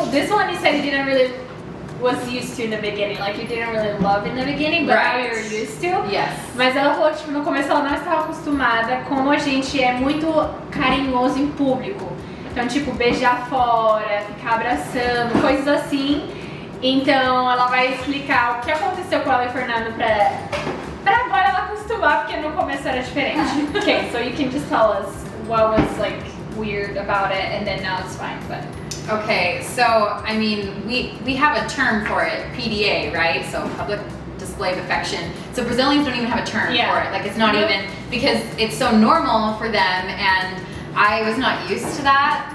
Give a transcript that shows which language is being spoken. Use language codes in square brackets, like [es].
[en] This one you said you didn't really was used to in the beginning, like you didn't really love in the beginning, but now you're used to. Yes. [pt] Mas ela falou que tipo, no começo ela não estava acostumada, como a gente é muito carinhoso em público. Então, tipo, beijar fora, ficar abraçando, coisas assim. Então ela vai explicar o que aconteceu com ela e o Fernando pra agora ela acostumar, porque no começo era diferente. [en] Okay, so you can just tell us what was like weird about it and then now it's fine, but. Okay, so I mean we have a term for it, PDA, right? So public display of affection. So Brazilians don't even have a term Yeah. for it. Like it's not Nope. even, because it's so normal for them, and I was not used to that.